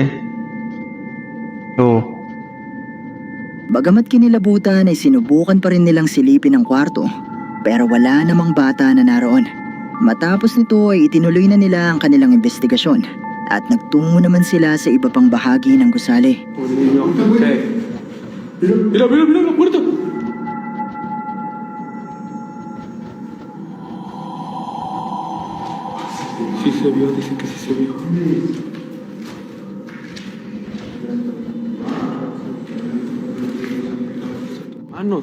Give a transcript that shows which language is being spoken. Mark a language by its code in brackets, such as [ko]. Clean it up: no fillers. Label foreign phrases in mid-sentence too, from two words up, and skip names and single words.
[tl] Oo. Bagamat kinilabutan ay sinubukan pa rin nilang silipin ang kwarto, pero wala namang bata na naroon. Matapos nito ay itinuloy na nila ang kanilang investigasyon at nagtungo naman sila sa iba pang bahagi ng gusali. [es] Mira, mira, mira la puerta. Sí se vio, dice que sí se vio. Manos.